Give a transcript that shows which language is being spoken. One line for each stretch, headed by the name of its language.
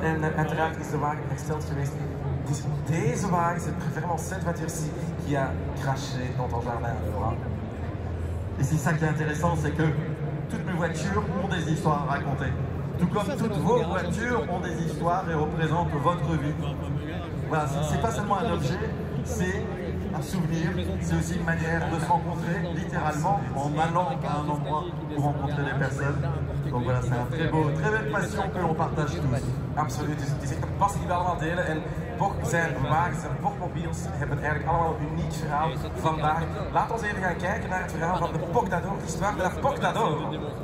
Dutch: En uiteraard is de wagen hersteld geweest. Het is deze wagen,
French: cette vraiment cette voiture-ci, qui a craché dans ton jardin. Et c'est ça qui est intéressant, c'est que toutes mes voitures ont des histoires à raconter. Tout comme toutes vos voitures ont des histoires et représentent votre vie. Voilà, c'est pas seulement un objet, c'est un souvenir, c'est aussi une manière de se rencontrer littéralement en allant à un endroit pour rencontrer des personnes. Donc voilà, c'est un très belle passion que l'on partage tous.
Dutch: Absoluut, dus het is echt een passie die we allemaal delen. En Bok zijn wagens en Bokmobiels hebben eigenlijk allemaal een uniek verhaal vandaag. Laten we even gaan kijken naar het verhaal van de Poctador,
French: l'histoire de la Poctador.